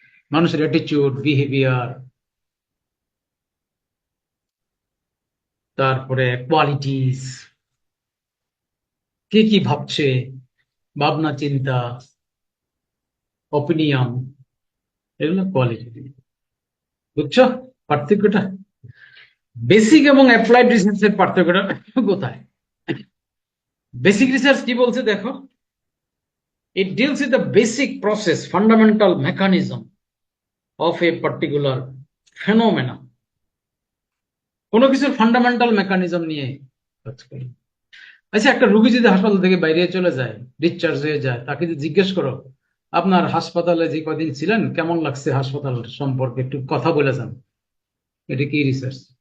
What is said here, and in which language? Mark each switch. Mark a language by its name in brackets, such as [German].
[Bangla] মানুষের attitude, behaviour, তারপরে qualities, কে কি ভাবছে, ভাবনা চিন্তা, অপিনিয়ন, এগুলো কোয়ালিটেটিভ। বুঝছো পার্থক্যটা? বেসিক এবং অ্যাপ্লাইড রিসার্চের পার্থক্যটা কোথায়? বেসিক রিসার্চ কি বলছে দেখো, [English] it deals with the basic process, fundamental mechanism of a particular phenomena. [Bangla] কোনো কিছুর ফান্ডামেন্টাল মেকানিজম নিয়ে কাজ করে। আচ্ছা, একটা রোগী যদি হাসপাতাল থেকে বাইরে চলে যায়, ডিসচার্জ হয়ে যায়, তাকে যদি জিজ্ঞেস করো আপনার হাসপাতালে যে কদিন ছিলেন কেমন লাগছে হাসপাতাল সম্পর্কে একটু কথা বলে যান, এটা কি রিসার্চ?